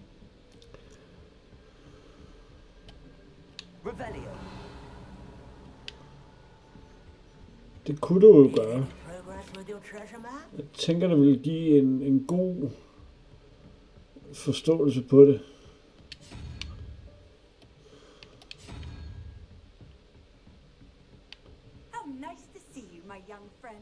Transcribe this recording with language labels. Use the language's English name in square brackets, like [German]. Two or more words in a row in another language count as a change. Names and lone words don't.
[Danish] Revelio. Det kunne du jo gøre. Jeg tænker, det vil give en god forståelse på det. [English] How nice to see you, my young friend.